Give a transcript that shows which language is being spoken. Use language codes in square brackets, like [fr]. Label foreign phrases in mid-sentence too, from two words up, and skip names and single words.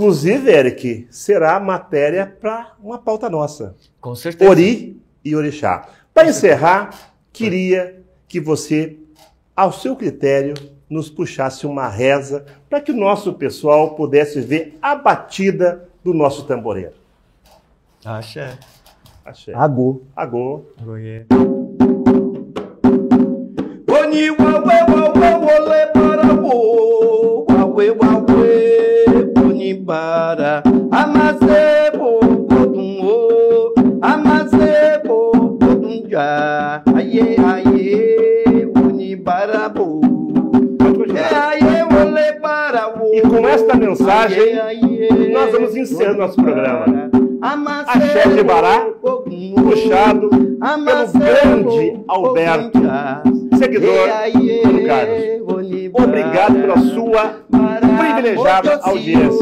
[pt] Inclusive, Eric, será matéria para uma pauta nossa. Com certeza. Ori e Orixá. Para encerrar, queria que você, ao seu critério, nos puxasse uma reza para que o nosso pessoal pudesse ver a batida do nosso tamboreiro. Axé. Axé. Agô. Agô. Goiê. [yo] Oni wawe ole para wo wawe oni bara amazebo bodungo amazebo bodunja aye oni bara bo aye ole para wo. [pt] E com esta mensagem nós vamos encerrar nosso programa. Axé de Bará, puxado pelo grande Alberto, seguidor do Carlos. Obrigado pela sua privilegiada audiência.